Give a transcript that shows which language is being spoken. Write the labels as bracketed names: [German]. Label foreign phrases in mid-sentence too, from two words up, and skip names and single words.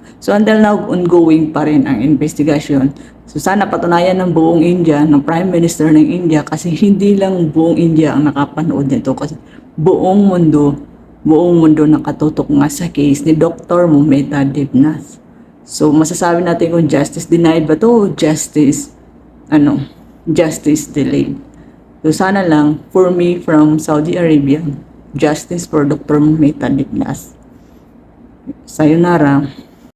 [English] So until now, [Filipino] ongoing pa rin ang investigation. So sana patunayan ng buong India, ng Prime Minister ng India, kasi hindi lang buong India ang nakapanood nito. Kasi buong mundo nakatutok nga sa case ni Dr. Momita Dibnat. So masasabi natin kung [English] justice denied [Filipino] ba to, [English] justice delayed. [Filipino] So sana lang, [English] for me from Saudi Arabia, justice for Dr. Momita Dibnat. Sayonara.